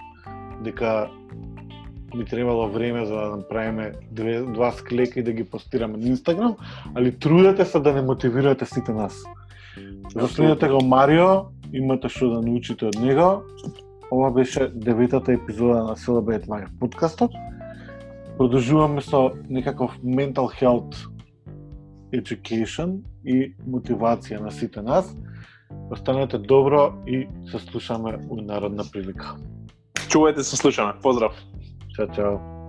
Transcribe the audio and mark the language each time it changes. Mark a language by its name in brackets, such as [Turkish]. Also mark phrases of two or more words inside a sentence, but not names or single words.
[Macedonian] ни требало време за да направиме два склека и да ги постираме на Инстаграм, али трудете се да не мотивирате сите нас. Заследете го Марио, имате што да научите од него. Ова беше 9-та епизода на Celebrate Life подкастот. Продолжуваме со некаков [English] mental health education [Macedonian] и мотивација на сите нас. Останете добро и се слушаме у народна прилика. Чувајте се, слушаме. Поздрав. Чао, чао.